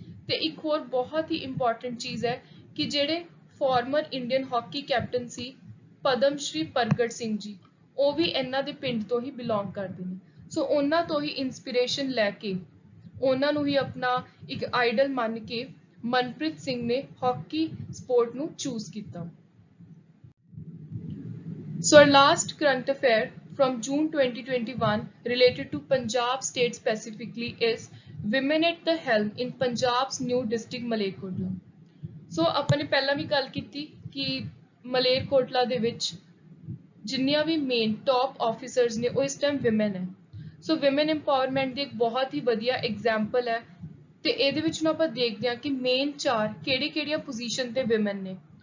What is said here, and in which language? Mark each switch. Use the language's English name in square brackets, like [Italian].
[Punjabi] ਤੇ ਇੱਕ ਹੋਰ ਬਹੁਤ ਹੀ ਇੰਪੋਰਟੈਂਟ ਚੀਜ਼ ਹੈ ਕਿ ਜਿਹੜੇ ਫਾਰਮਰ ਇੰਡੀਅਨ ਹਾਕੀ ਕੈਪਟਨ ਸੀ ਪਦਮ ਸ਼੍ਰੀ ਪ੍ਰਗਟ ਸਿੰਘ ਜੀ, ਉਹ ਵੀ ਇਹਨਾਂ ਦੇ ਪਿੰਡ ਤੋਂ ਹੀ ਬਿਲੋਂਗ ਕਰਦੇ ਨੇ। ਸੋ ਉਹਨਾਂ ਤੋਂ ਹੀ ਇਨਸਪੀਰੇਸ਼ਨ ਲੈ ਕੇ ਉਹਨਾਂ ਨੂੰ ਹੀ ਆਪਣਾ ਇੱਕ ਆਈਡਲ ਮੰਨ ਕੇ ਮਨਪ੍ਰੀਤ ਸਿੰਘ ਨੇ ਹਾਕੀ ਸਪੋਰਟ ਨੂੰ ਚੂਜ਼ ਕੀਤਾ। [English] So our last current affair from June 2021 related to Punjab state specifically is women at the helm in Punjab's new district Malerkotla। [Punjabi] So ਆਪਾਂ ਨੇ ਪਹਿਲਾਂ ਵੀ ਗੱਲ ਕੀਤੀ ਕਿ ਮਲੇਰਕੋਟਲਾ ਦੇ ਵਿੱਚ ਜਿੰਨੀਆਂ ਵੀ ਮੇਨ ਟੌਪ ਆਫਿਸਰਸ ਨੇ ਉਹ ਇਸ ਟਾਈਮ ਵਿਮਨ ਹੈ। ਸੋ ਵਿਮਨ ਇੰਪਾਵਰਮੈਂਟ ਦੀ ਇੱਕ ਬਹੁਤ ਹੀ ਵਧੀਆ ਐਗਜ਼ਾਮਪਲ ਹੈ ਤੇ ਇਹਦੇ ਵਿੱਚ ਨੂੰ ਆਪਾਂ ਦੇਖਦੇ ਹਾਂ ਕਿ ਮੇਨ 4 ਕਿਹੜੀਆਂ ਪੋਜੀਸ਼ਨ ਤੇ ਵਿਮਨ ਨੇ।